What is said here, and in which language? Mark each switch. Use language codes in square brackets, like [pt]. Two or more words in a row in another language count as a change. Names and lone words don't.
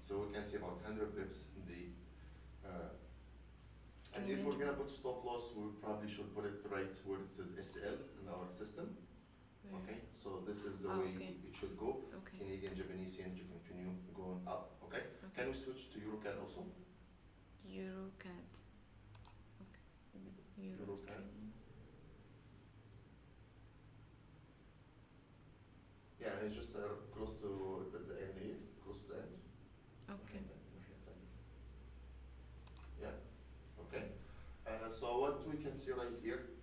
[en] So we can see about 100 pips in the and if Canadian we're gonna put stop loss, we probably should put it right where it says SL in our system, Where? okay? So this is the Oh, way okay. it should go. Okay. Canadian Japanese yen to continue going up, okay? Okay. Can we switch to Euro CAD also? Euro CAD. Okay. Euro Euro CAD. Australian. Yeah, and it's just close to the end here, close to the end. Okay. Yeah, okay. So what we can see right here,